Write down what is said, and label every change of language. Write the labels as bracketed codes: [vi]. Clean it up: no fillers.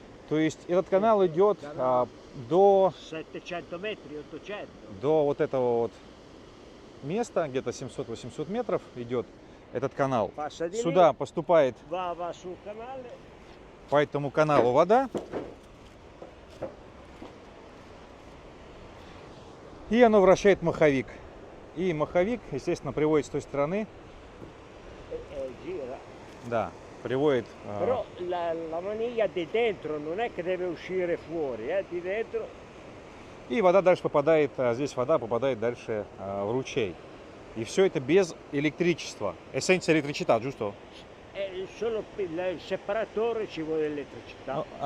[ru] То есть этот канал идет до [it] 700 metri, 800. [ru] до вот этого вот места, где-то 700-800 метров идет этот канал. Сюда поступает [it] Va sul canale. [ru] по этому каналу вода. И оно вращает маховик. И маховик, естественно, приводит с той стороны. [it] Gira. [ru] Да, приводит. [it] Però la maniglia di dentro non è che deve uscire fuori, di dentro. [ru] И вода дальше попадает, здесь вода попадает дальше в ручей. И все это без электричества. [it] E senza elettricità, giusto? Solo il separatore ci vuole elettricità.